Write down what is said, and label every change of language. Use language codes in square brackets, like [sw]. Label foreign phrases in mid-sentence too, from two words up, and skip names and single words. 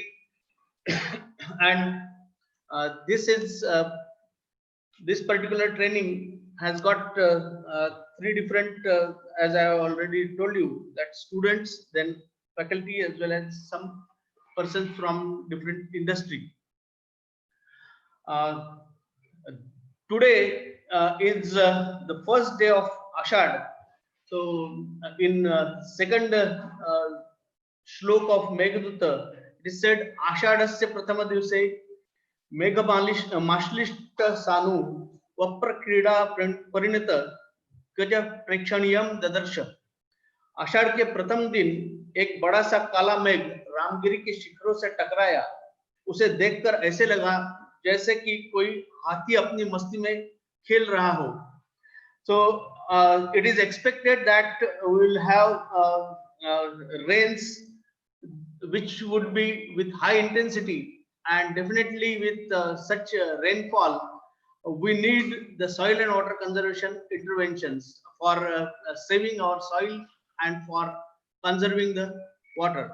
[en] And this particular training has got 3 different, as I have already told you, that students, then faculty, as well as some persons from different industry. Today is the first day of Ashad. So in second shlok of Meghaduta, it is said, [sa] आषाढस्य प्रथम दिवसे मेघम् आश्लिष्ट सानुं वप्र क्रीडा परिणत गज प्रेक्षणीयं ददर्श. [hi] आषाढ़ के प्रथम दिन एक बड़ा सा काला मेघ रामगिरी के शिखरों से टकराया। उसे देखकर ऐसे लगा जैसे कि कोई हाथी अपनी मस्ती में खेल रहा हो। [en] So it is expected that we will have rains which would be with high intensity, and definitely with such rainfall we need the soil and water conservation interventions for saving our soil and for conserving the water.